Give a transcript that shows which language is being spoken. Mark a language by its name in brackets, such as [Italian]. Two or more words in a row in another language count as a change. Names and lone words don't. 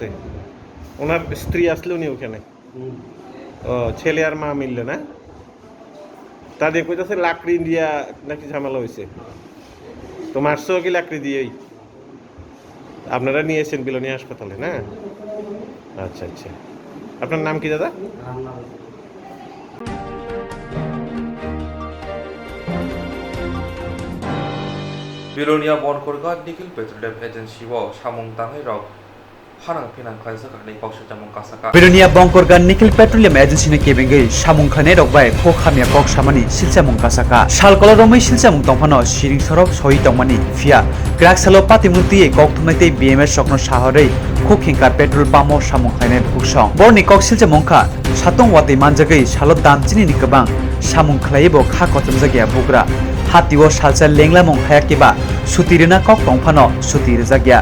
[Bangla] ওনার স্ত্রী আসলে উনি ওখানে? ও, ছেলে আর মা মিললে না? তাদের কইতাছে লাকড়ি দিয়া নাকি ঝামেলা হয়েছে, তো মারছো কি লাকড়ি দিয়েই? আপনারা নিয়েছেন বিলোনিয়া হাসপাতালে না? আচ্ছা আচ্ছা। আপনার নাম কি দাদা? [Kok Borok] बिलोनिया बनखरगा निखिल पेट्रोलियम एजेंसी सामुं दांनाय रok hanang pinang khlaijak ani kawsa jamung kasaka बिलोनिया बंकरगा निखिल पेट्रोलियम एजेंसी ने केबेंगै सामुं खाने रकबाय खो खामिया कक सामानि सिलचामुं कासाका सालकला रमै सिलचामुं तंफानो सिरिं सरक सहि तंमानि फिया ग्राकसालो पातिमुति कोक्तुमाइते बीएमएस सकनो साहरै खो खेंकार [English] petrol pump [Kok Borok] सामुं खाने बुकसं बरनि कक सिलचामुंखा सातंग वातै मानजागै सालो दामचिनि निकबां सामुं खलायबो खा कतम जागिया बुग्रा हातिओ सालसा लेंलामुं हायाकिबा सुतिरना कक तंफानो सुतिर जागिया